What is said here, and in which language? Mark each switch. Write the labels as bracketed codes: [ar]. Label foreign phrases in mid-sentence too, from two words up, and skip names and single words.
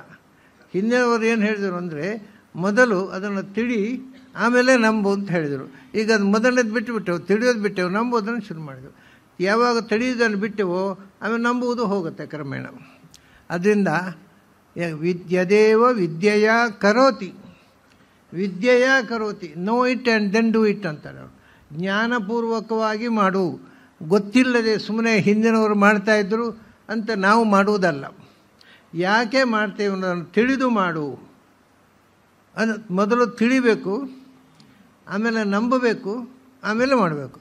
[kn] ಹಿಂದಿನವರು ಏನು ಹೇಳಿದರು ಅಂದರೆ, ಮೊದಲು ಅದನ್ನು ತಿಳಿ ಆಮೇಲೆ ನಂಬು ಅಂತ ಹೇಳಿದರು. ಈಗ ಅದು ಮೊದಲನೇದು ಬಿಟ್ಟುಬಿಟ್ಟೆವು, ತಿಳಿಯೋದು ಬಿಟ್ಟೆವು, ನಂಬೋದನ್ನು ಶುರು ಮಾಡಿದೆವು. ಯಾವಾಗ ತಿಳಿಯೋದನ್ನು ಬಿಟ್ಟೆವೋ ಆಮೇಲೆ ನಂಬುವುದು ಹೋಗುತ್ತೆ ಕ್ರಮೇಣ. [sa] ಅದರಿಂದ ವಿದ್ಯದೇವ ವಿದ್ಯೆಯ ಕರೋತಿ, ವಿದ್ಯೆಯ ಕರೋತಿ, [en] know it and then do it [kn] ಅಂತಾರೆ ಅವರು. ಜ್ಞಾನಪೂರ್ವಕವಾಗಿ ಮಾಡು, ಗೊತ್ತಿಲ್ಲದೆ ಸುಮ್ಮನೆ ಹಿಂದಿನವರು ಮಾಡ್ತಾಯಿದ್ರು ಅಂತ ನಾವು ಮಾಡುವುದಲ್ಲ. ಯಾಕೆ ಮಾಡ್ತೇವೆ ಅನ್ನೋದನ್ನು ತಿಳಿದು ಮಾಡು. ಅದು ಮೊದಲು ತಿಳಿಬೇಕು, ಆಮೇಲೆ ನಂಬಬೇಕು, ಆಮೇಲೆ ಮಾಡಬೇಕು.